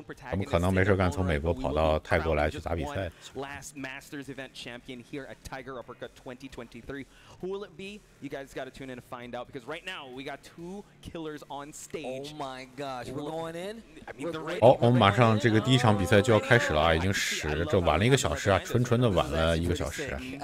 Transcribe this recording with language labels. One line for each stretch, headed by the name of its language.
Chinese: 怎么可能没事干从美国跑到泰国来去打比赛？
English: Last Masters event champion here at Tiger Uppercut 2023. Who will it be? You guys got to tune in to find out because right now we got 2 killers on stage. Oh my gosh, we're going in.
Chinese: 我们马上这个第1场比赛就要开始了啊，已经这晚了1个小时啊，纯的晚了1个小时。